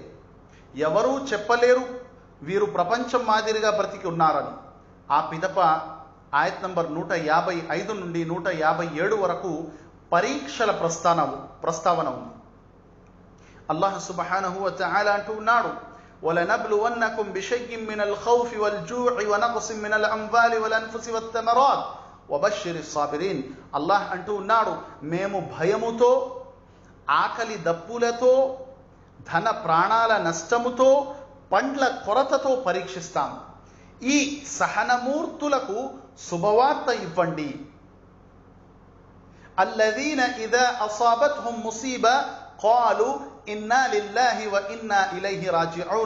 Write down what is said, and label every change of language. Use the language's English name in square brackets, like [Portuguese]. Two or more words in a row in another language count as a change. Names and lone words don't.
[Telugu] ఎవరూ చెప్పలేరు వీరు ప్రపంచం మాదిరిగా బ్రతికి ఉన్నారని. ఆ పిదప ఆయత్ నంబర్ 155 నుండి 157 వరకు పరీక్షల ప్రస్తావన ఉంది. అల్లాహ్ [Arabic] سبحانه و تعالى [Telugu] అంటూ ఉన్నాడు, [Arabic] وَلَنَبْلُوَنَّكُمْ بِشَيْءٍ مِّنَ الْخَوْفِ وَالْجُوعِ وَنَقْصٍ مِّنَ الْأَمْوَالِ وَالْأَنفُسِ وَالثَّمَرَاتِ وَبَشِّرِ الصَّابِرِينَ. [Telugu] అల్లాహ్ అంటూ ఉన్నాడు, మేము భయముతో, ఆకలి దప్పులతో, ధన ప్రాణాల నష్టముతో, పండ్ల కొరతతో పరీక్షిస్తాం. ఈ సహనమూర్తులకు శుభవార్త ఇవ్వండి. [Arabic] الذين إذا أصابتهم مصيبة قالوا إنا لله و إنا إليه راجعون.